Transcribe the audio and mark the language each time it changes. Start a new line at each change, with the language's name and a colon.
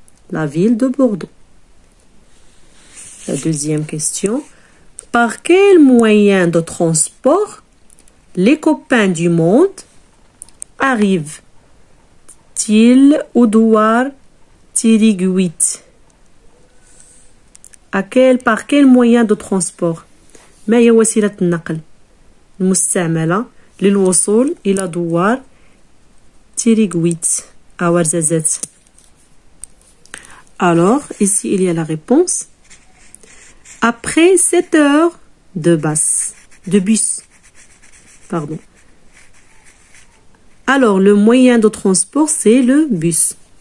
French: La ville de Bordeaux. La deuxième question. Par quel moyen de transport les copains du monde arrivent-ils au douar Tiriguit? Par quel moyen de transport؟
Arabic: ما هي وسيلة النقل المستعملة للوصول إلى دوار تيريغويت à Ouarzazate.
French: Alors, ici, il y a la réponse. Après 7 heures de bus. Pardon. Alors, le moyen de transport, c'est le bus.